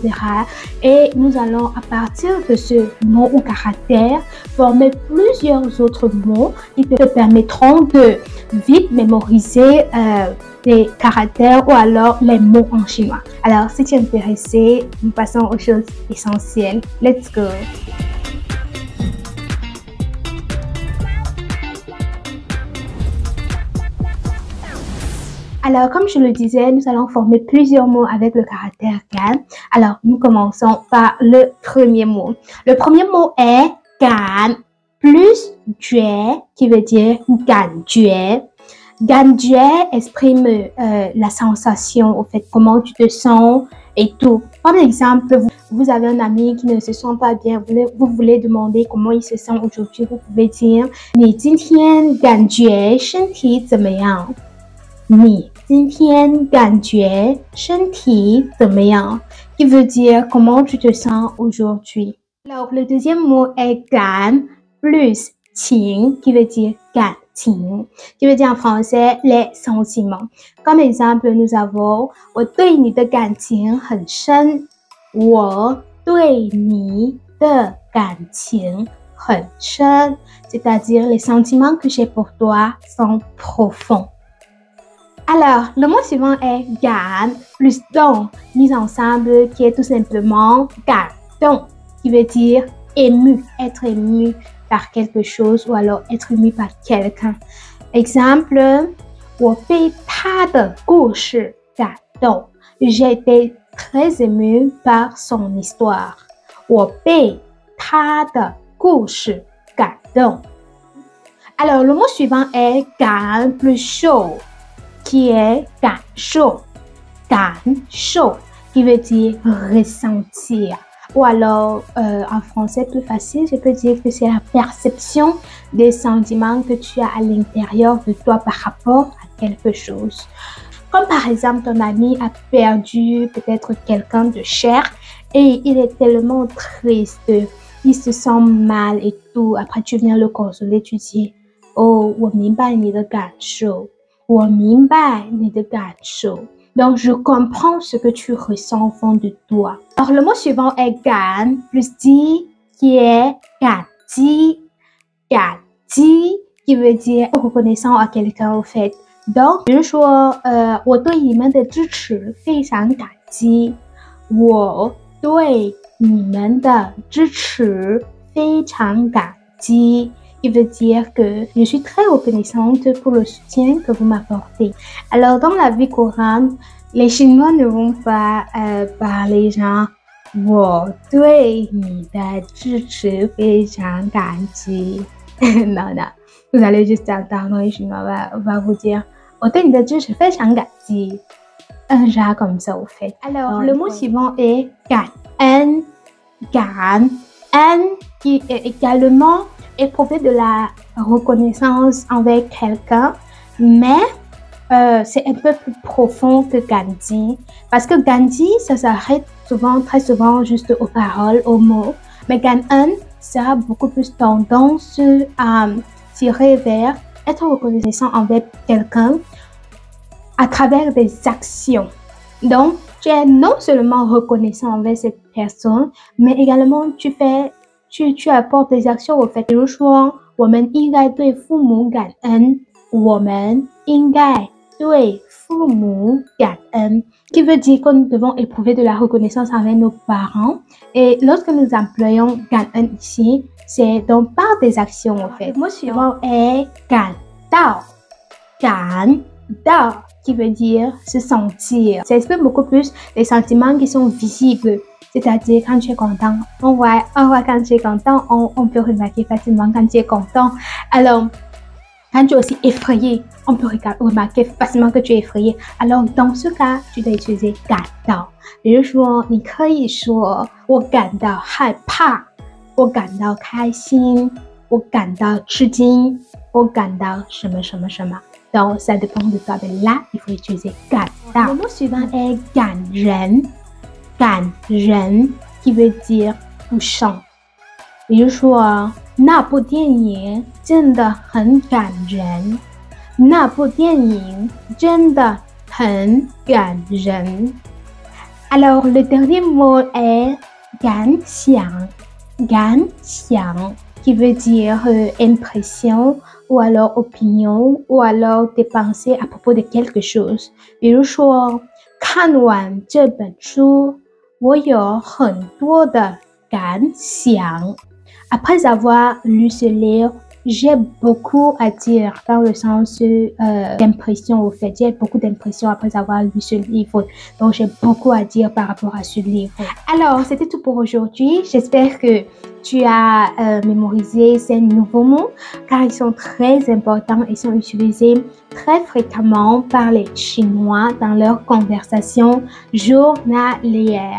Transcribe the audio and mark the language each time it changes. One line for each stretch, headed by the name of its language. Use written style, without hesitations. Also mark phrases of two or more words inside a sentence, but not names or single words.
French: Et nous allons à partir de ce mot ou caractère former plusieurs autres mots qui te permettront de vite mémoriser les caractères ou alors les mots en chinois. Alors si tu es intéressé, nous passons aux choses essentielles.
English: Let's go!
French: Alors, comme je le disais, nous allons former plusieurs mots avec le caractère gan. Alors, nous commençons par le premier mot. Le premier mot est gan plus jue, qui veut dire gan jue. Gan jue exprime la sensation, au fait, comment tu te sens et tout. Par exemple, vous avez un ami qui ne se sent pas bien, vous voulez demander comment il se sent aujourd'hui, vous pouvez dire «
Chinese: 你今天感觉身体怎么样？你今天感觉身体怎么样？
French: qui veut dire comment tu te sens aujourd'hui. Alors, le deuxième mot est gan plus qing, qui veut dire gan qing, qui veut dire en français les sentiments. Comme exemple, nous avons
Chinese: 我对你的感情很深，我对你的感情很深,
French: c'est-à-dire les sentiments que j'ai pour toi sont profonds. Alors, le mot suivant est gan plus dong, mis ensemble, qui est tout simplement gan dong, qui veut dire ému, être ému par quelque chose ou alors être ému par quelqu'un. Exemple,
Chinese: 我被他的故事感动,
French: j'ai été très ému par son histoire.
Chinese: 我被他的故事感动.
French: Alors, le mot suivant est gan plus chaud, qui est 感受, qui veut dire ressentir. Ou alors, en français plus facile, je peux dire que c'est la perception des sentiments que tu as à l'intérieur de toi par rapport à quelque chose. Comme par exemple, ton ami a perdu peut-être quelqu'un de cher et il est tellement triste, il se sent mal et tout. Après, tu viens le consoler, tu dis « Oh,
Chinese: 我明白你的感受。我明白你的感受.
French: Donc, je comprends ce que tu ressens au fond de toi. Alors, le mot suivant est gan plus di, qui est ganji. Ganji, qui veut dire reconnaissant à quelqu'un au fait. Donc,
Chinese: 比如说我对你们的支持非常感激。我对你们的支持非常感激.
French: Qui veut dire que je suis très reconnaissante pour le soutien que vous m'apportez. Alors, dans la vie courante, les Chinois ne vont pas parler genre «
Chinese: 我对你的支持非常感激。
French: » Non, non. Vous allez juste entendre les Chinois va vous dire «
Chinese: 我对你的支持非常感激。
French: » Un genre comme ça, au fait. Alors, le mot suivant est « gan en ». Gan en, qui est également éprouver de la reconnaissance envers quelqu'un, mais c'est un peu plus profond que Gandhi. Parce que Gandhi, ça s'arrête souvent, très souvent, juste aux paroles, aux mots. Mais Gan-en, ça a beaucoup plus tendance à tirer vers être reconnaissant envers quelqu'un à travers des actions. Donc, tu es non seulement reconnaissant envers cette personne, mais également tu apportes des actions au fait.
Chinese: 比如说，我们应该对父母感恩。我们应该对父母感恩.
French: Qui veut dire que nous devons éprouver de la reconnaissance envers nos parents. Et lorsque nous employons 感恩 ici, c'est donc par des actions au fait. Le mot suivant est 感到. 感到, qui veut dire se sentir. Ça exprime beaucoup plus les sentiments qui sont visibles. C'est-à-dire, quand tu es content, on voit quand tu es content, on peut remarquer facilement quand tu es content. Alors, quand tu es aussi effrayé, on peut remarquer facilement que tu es effrayé. Alors，dans ce cas，tu dois utiliser
Chinese: 感到。比如说，你可以说我感到害怕，我感到开心，我感到吃惊，我感到什么什么什么。
French: Donc, ça dépend de toi. Mais là, il faut utiliser 感到。Le mot suivant est 感人。感人 qui veut dire touchant。
Chinese: 比如说，那部电影真的很感人。那部电影真的很感人。
French: Alors, le dernier mot est
Chinese: 感想。
French: 感想 qui veut dire impression ou alors opinion ou alors des pensées à propos de quelque chose。
Chinese: 比如说，看完这本书，我有很多的感想。
French: Après avoir lu ce livre, j'ai beaucoup à dire dans le sens d'impression au fait. J'ai beaucoup d'impressions après avoir lu ce livre. Donc, j'ai beaucoup à dire par rapport à ce livre. Alors, c'était tout pour aujourd'hui. J'espère que tu as mémorisé ces nouveaux mots car ils sont très importants et sont utilisés très fréquemment par les Chinois dans leur conversation journalière.